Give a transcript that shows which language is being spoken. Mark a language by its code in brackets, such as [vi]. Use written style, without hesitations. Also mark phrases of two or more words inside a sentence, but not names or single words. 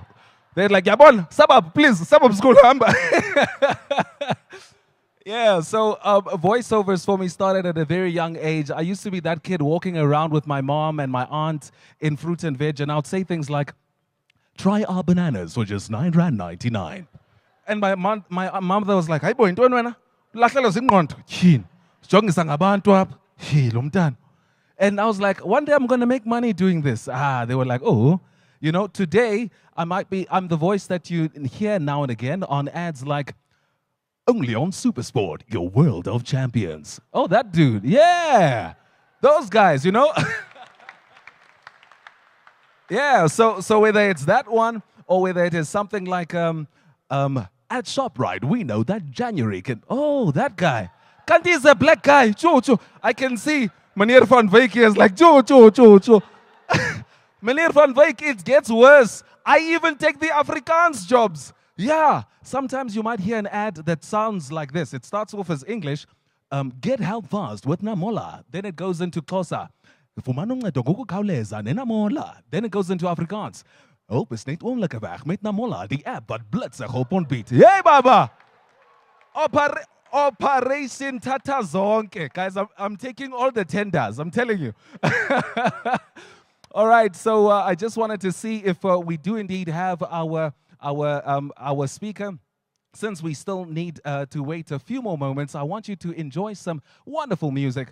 [en] They're like, "Yabon, suburb, please, suburb school." Yeah, so voiceovers for me started at a very young age. I used to be that kid walking around with my mom and my aunt in fruit and veg, and I would say things like, "Try our bananas for just R9.99. And my mother was like, [xh] "Hayi boy, ntoni wena? Lahlelo zingqondo. Tyhini. Sijongisa ngabantu apha. Lo mntana." [en] And I was like, one day I'm going to make money doing this. They were like, "Oh." Today I'm the voice that you hear now and again on ads like, "Only on Supersport, your world of champions." Oh, that dude. Yeah. Those guys, Yeah, so whether it's that one or whether it is something like at ShopRite, we know that January can. Oh, that guy. Kanti is a black guy. Cho. I can see Meneer van Wyk is like Cho. Meneer van Wyk, it gets worse. I even take the Afrikaans jobs. Yeah, sometimes you might hear an ad that sounds like this. It starts off as English, "Get help fast with Namola." Then it goes into Xhosa. [xh] "Fumana uncedo ngokukhawuleza neNamola." [en] Then it goes into Afrikaans. [af] "Hulp is net oomlikke weg met Namola, die app wat blitsig op ontbied." [en] Hey, Baba! Operation Tata Zonke. Guys, I'm taking all the tenders, I'm telling you. All right, so I just wanted to see if we do indeed have our speaker. Since we still need to wait a few more moments, I want you to enjoy some wonderful music.